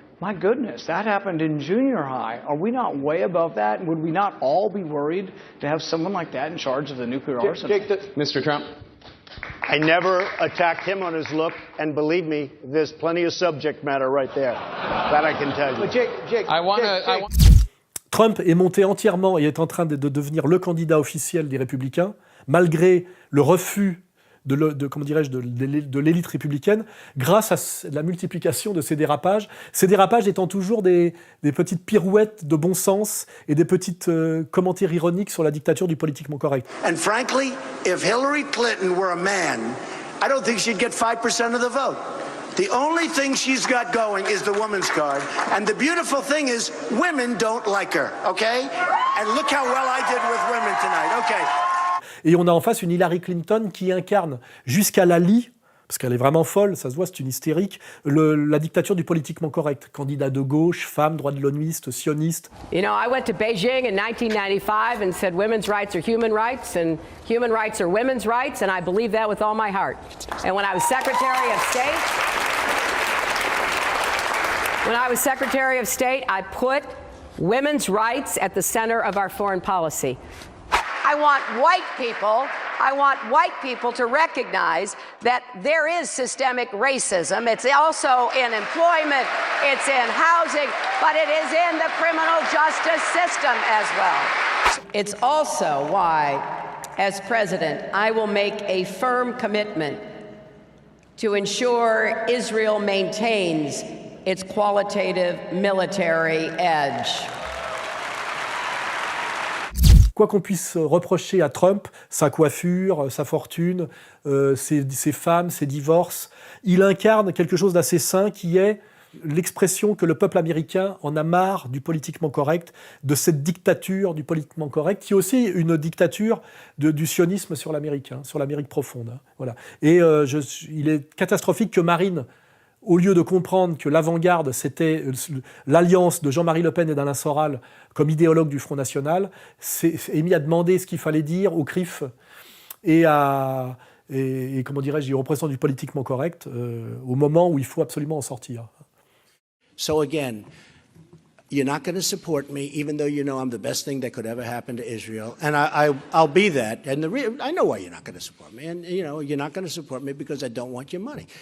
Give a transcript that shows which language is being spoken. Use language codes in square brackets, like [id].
[en] My goodness, that happened in junior high. Are we not way above that? And would we not all be worried to have someone like that in charge of the nuclear arsenal? Mr. Trump. I never attacked him on his look, and believe me, there's plenty of subject matter right there. That I can tell you. [fr] Trump est monté entièrement et est en train de devenir le candidat officiel des Républicains, malgré le refus de l'élite républicaine, grâce à la multiplication de ces dérapages étant toujours des petites pirouettes de bon sens et des petites commentaires ironiques sur la dictature du politiquement correct. [en] And frankly, if Hillary Clinton were a man, I don't think she'd get 5% of the vote. The only thing she's got going is the woman's card, and the beautiful thing is women don't like her, okay? And look how well I did with women tonight, okay? [fr] Et on a en face une Hillary Clinton qui incarne jusqu'à la lie Parce qu'elle est vraiment folle, ça se voit, c'est une hystérique. La dictature du politiquement correct. Candidat de gauche, femme, droit de l'hommiste, sioniste. [en] You know, I went to Beijing in 1995 and said women's rights are human rights and human rights are women's rights, and I believe that with all my heart. And when I was Secretary of State, I put women's rights at the center of our foreign policy. I want white people to recognize that there is systemic racism. It's also in employment, it's in housing, but it is in the criminal justice system as well. It's also why, as president, I will make a firm commitment to ensure Israel maintains its qualitative military edge. [fr] Quoi qu'on puisse reprocher à Trump, sa coiffure, sa fortune, ses femmes, ses divorces, il incarne quelque chose d'assez sain qui est l'expression que le peuple américain en a marre du politiquement correct, de cette dictature du politiquement correct, qui est aussi une dictature du sionisme sur l'Amérique profonde. Voilà. Et il est catastrophique que Marine, au lieu de comprendre que l'avant-garde, c'était l'alliance de Jean-Marie Le Pen et d'Alain Soral comme idéologue du Front National, est mis à demander ce qu'il fallait dire au CRIF et comment dirais-je, aux représentants du politiquement correct au moment où il faut absolument en sortir. [en] So again, you're not going to support me, even though you know I'm the best thing that could ever happen to Israel, and I'll be that. And I know why you're not going to support me, and you know you're not going to support me because I don't want your money.